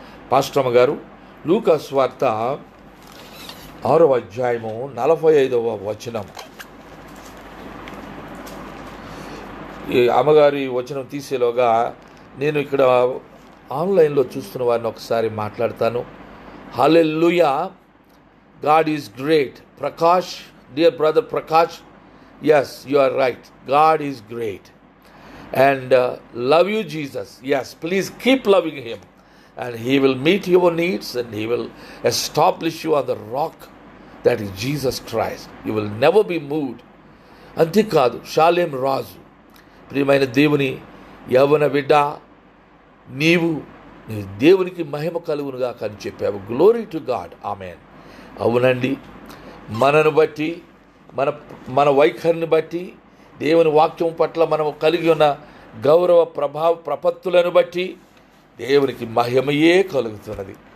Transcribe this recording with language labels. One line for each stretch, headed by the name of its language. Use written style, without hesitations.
Telugu: పాస్టమ్మ గారు లూకా సువార్త 6వ అధ్యాయము 45వ వచనం. ఈ అమ్మగారి వచనం తీసేలోగా నేను ఇక్కడ ఆన్లైన్లో చూస్తున్న వారిని ఒకసారి మాట్లాడతాను.
English: హల్లెలూయా, God is great. Prakash, dear brother Prakash, yes, you are right, God is great, and love you Jesus. Yes, please keep loving him, and he will meet your needs, and he will establish you on the rock that is Jesus Christ. You will never be moved.
Telugu: అంతేకాదు, షాలేం రాజు, ప్రియమైన దేవుని యవ్వన బిడ్డ, నీవు దేవునికి మహిమ కలుగునుగా అని చెప్పావు.
English: Glory to God.
Telugu: ఆమేన్. అవునండి, మనను బట్టి, మన వైఖరిని బట్టి, దేవుని వాక్యం పట్ల మనం కలిగి ఉన్న గౌరవ ప్రపత్తులను బట్టి దేవునికి మహిమయే కలుగుతున్నది.